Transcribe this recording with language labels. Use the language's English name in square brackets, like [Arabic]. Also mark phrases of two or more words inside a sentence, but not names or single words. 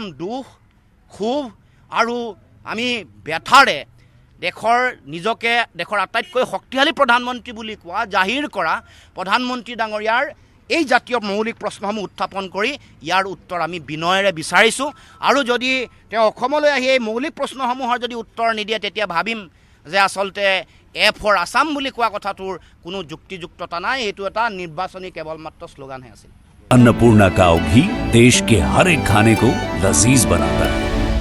[Assamese] দুখ ক্ষোভ আৰু আমি ব্যথাৰে নিজকে দেশৰ আটাইতকৈ শক্তিশালী প্ৰধানমন্ত্ৰী বুলি কোৱা জাহিৰ কৰা প্ৰধানমন্ত্ৰী ডাঙৰীয়াৰ এই জাতীয় মৌলিক প্ৰশ্নসমূহ উত্থাপন কৰি ইয়াৰ উত্তৰ আমি বিনয়েৰে বিচাৰিছোঁ আৰু যদি তেওঁ অসমলৈ আহি এই মৌলিক প্ৰশ্নসমূহৰ যদি উত্তৰ নিদিয়ে তেতিয়া ভাবিম যে আচলতে [English] A for Assam [Assamese] বুলি কোৱা কথাটোৰ কোনো যুক্তিযুক্ততা নাই এইটো এটা নিৰ্বাচনী কেৱল মাত্ৰ শ্লোগানহে আছিল [Hindi] अन्नपूर्णा काव घी देश के हर एक खाने को लजीज बनाता है।